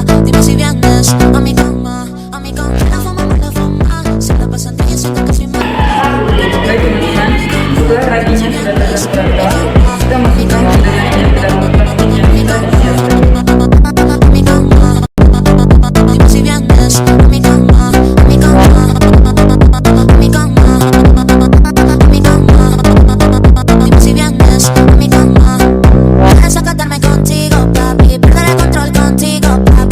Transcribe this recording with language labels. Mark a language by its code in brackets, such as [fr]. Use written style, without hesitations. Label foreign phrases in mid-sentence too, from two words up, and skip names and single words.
[es] Dime si vienes a mi cama, a mi cama. Mala fama, se la pasan diciendo que soy mala. [id] Baik teman-teman, setelah raginya sudah tercatat, kita masukkan kedelainya ke dalam plastik yang kita siapkan. [es] A mi cama, dime si vienes a mi cama, a mi cama, a mi cama, a mi cama. Dime si vienes a mi cama. Deja sacarme contigo, papi, perder el control contigo, papi.